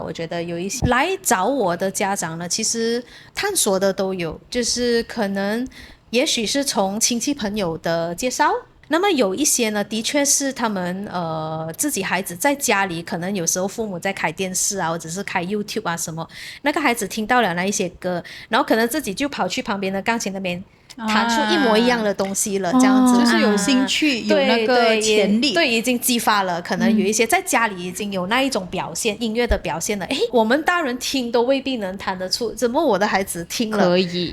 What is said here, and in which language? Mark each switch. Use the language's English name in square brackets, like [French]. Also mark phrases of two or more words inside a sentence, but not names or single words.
[Chinese] 我覺得有一些來找我的家長呢，其實探索的都有，就是可能也許是從親戚朋友的介紹。那麼有一些呢，的確是他們自己孩子在家裡，可能有時候父母在開電視啊，或者是開 YouTube 啊什麼，那個孩子聽到了那一些歌，然後可能自己就跑去旁邊的鋼琴那邊彈出一模一樣的東西了，這樣子就是有興趣，有那個潛力，对，已經激發了，可能有一些在家裡已經有那一種表現，音樂的表現了。誒，我們大人聽都未必能彈得出，怎麼我的孩子聽了可以